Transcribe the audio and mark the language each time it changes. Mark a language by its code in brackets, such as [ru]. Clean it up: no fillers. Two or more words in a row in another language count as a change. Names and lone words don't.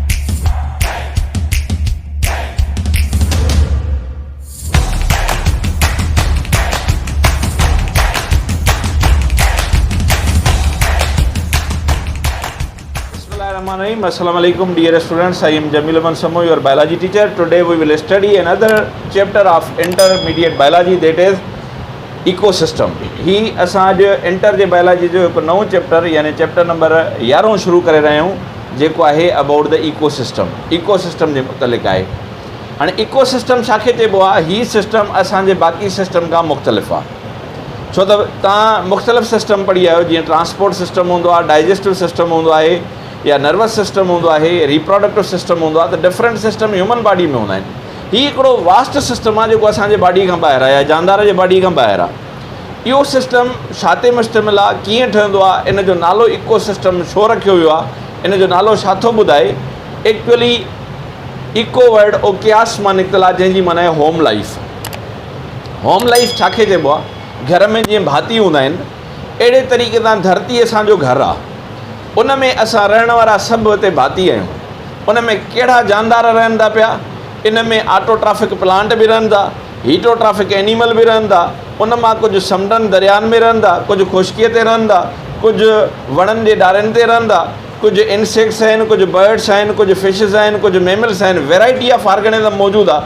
[en] Assalamualaikum dear students, I am Jamil Aman Samoy, your biology teacher. Today we will study another chapter of intermediate biology, that is ecosystem. [sd] ही असां जो इंटर जे बायोलॉजी जो हिकु नओं चैप्टर यानी [en] chapter number [sd] 11 शुरू करे रहिया आहियूं, जेको आहे [en] about the ecosystem [sd] जे मुतलिक़ आहे। हाणे इकोसिस्टम छाखे चइबो आहे? ही सिस्टम असांजे बाक़ी सिस्टम खां मुख़्तलिफ़ आहे। छो त तव्हां मुख़्तलिफ़ सिस्टम पढ़ी आहियो, जीअं [en] transport system [sd] हूंदो आहे, [en] digestive system [sd] हूंदो आहे, या [en] nervous system [sd] हूंदो आहे, [en] reproductive system [sd] हूंदो आहे। त [en] different system human body [sd] में हूंदा आहिनि। हीउ हिकिड़ो [en] vast system [sd] आहे जेको असांजे बॉडी खां ॿाहिरि आहे या जानदार जे बॉडी खां ॿाहिरि आहे। इहो सिस्टम छा ते मुश्तमिल आहे, कीअं ठहंदो आहे, इन जो नालो इकोसिस्टम छो रखियो वियो आहे, इन जो नालो छा थो ॿुधाए? एक्चुअली [en] eco word [sd] ओकियास मां निकितल आहे, जंहिंजी माना आहे [en] home life. home life [sd] छाखे चइबो आहे? घर में जीअं भाती हूंदा आहिनि, अहिड़े तरीक़े सां धरती असांजो घरु आहे। उन में असां रहण वारा सभु हिते भाती आहियूं। उन में कहिड़ा जानदार रहनि था पिया? इन में [en] autotrophic plant [sd] बि रहनि था, [en] heterotrophic animal [sd] बि रहनि था, उन मां कुझु समुंडनि दरियानि में रहनि था, कुझु ख़ुश्कीअ ते रहनि था, कुझु वणनि जे ॾारनि ते रहनि था, कुझु इंसेक्ट्स आहिनि, कुझु बर्ड्स आहिनि, कुझु फिशिस आहिनि, कुझु मेमल्स आहिनि, [en] variety of organism [sd] मौजूदु आहे।